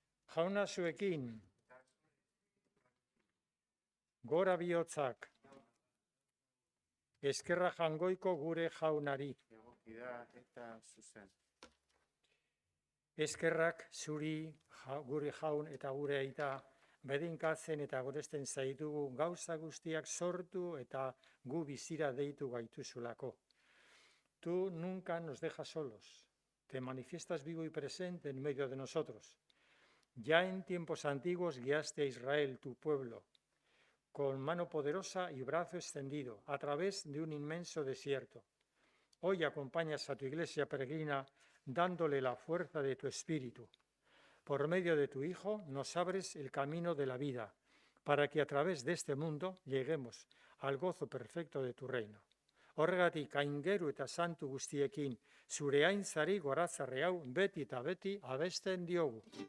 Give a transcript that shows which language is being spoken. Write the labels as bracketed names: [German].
[Basque] Jauna zuekin, gora bihotzak, eskerra jangoiko gure jaunari. Eskerrak zuri, gure jaun eta gure aita, bedinkatzen eta goresten zaitugu gauza guztiak sortu eta gu bizira deitu gaituzulako. [Spanish] Tú nunca nos dejas solos, te manifiestas vivo y presente en medio de nosotros. Ya en tiempos antiguos guiaste a Israel, tu pueblo, con mano poderosa y brazo extendido, a través de un inmenso desierto. Hoy acompañas a tu iglesia peregrina dándole la fuerza de tu espíritu. Por medio de tu Hijo nos abres el camino de la vida, para que a través de este mundo lleguemos al gozo perfecto de tu reino. [Basque] Horregatik aingeru eta santu guztiekin, zure aintzari goratzarre hau beti eta beti abesten diogu.